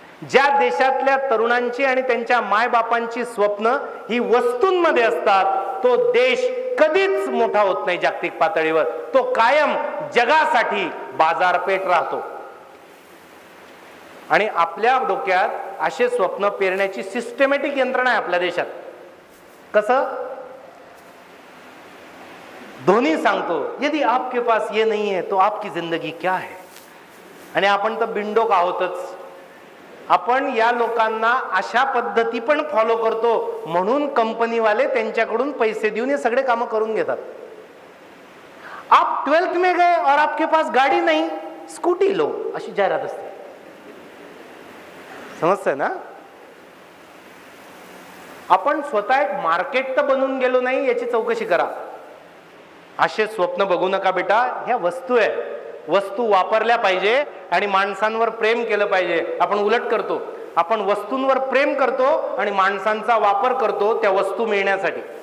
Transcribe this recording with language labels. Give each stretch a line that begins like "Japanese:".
Marathi: ज्या देशातल्या तरुणांची आणि त्यांच्या मायबापांची स्वप्न ही वस्तूंमध्ये असतात तो देश कधीच मोठा होत नाही जागतिक पातळीवर. तो कायम जगासाठी बाजारपेठ राहतो. आणि आपल्या डोक्यात असे स्वप्न पेरण्याची सिस्टमॅटिक यंत्रणा आहे आपल्या देशात. कसं? धोनी सांगतो,
Hindi: यदि आपके पास ये नहीं है तो आपकी जिंदगी क्या है.
Marathi: आणि आपण तर बिंडोक आहोतच. आपण या लोकांना अशा पद्धती पण फॉलो करतो, म्हणून कंपनीवाले त्यांच्याकडून पैसे देऊन हे सगळे कामं करून घेतात.
Hindi: आप 12th में गए और आपके पास गाडी नहीं, स्कूटी लो,
Marathi: अशी जाहिरात असते. समजतंय ना? आपण स्वतः एक मार्केट तर बनवून गेलो नाही याची चौकशी करा. असे स्वप्न बघू नका बेटा. ह्या वस्तू आहे, वस्तू वापरल्या पाहिजे आणि माणसांवर प्रेम केलं पाहिजे. आपण उलट करतो, आपण वस्तूंवर प्रेम करतो आणि माणसांचा वापर करतो त्या वस्तू मिळण्यासाठी.